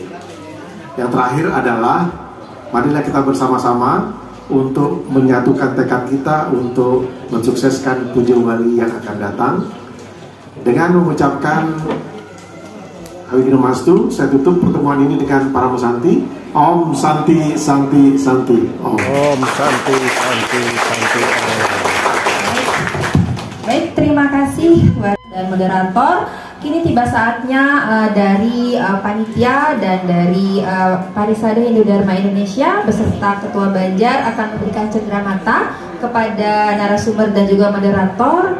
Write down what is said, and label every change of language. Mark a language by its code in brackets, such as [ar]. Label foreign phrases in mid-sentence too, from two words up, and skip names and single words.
[id] Yang terakhir adalah, marilah kita bersama-sama untuk menyatukan tekad kita untuk mensukseskan 7 wali yang akan datang. Dengan mengucapkan Hawidinomastu, saya tutup pertemuan ini dengan para musanti. [sa] Om Santi, Santi, Santi. Om Santi, Santi, Santi. [id] Baik, terima kasih dan moderator. Kini tiba saatnya dari panitia dan dari Parisade Hindu Dharma Indonesia beserta Ketua Banjar akan memberikan cenderamata kepada narasumber dan juga moderator.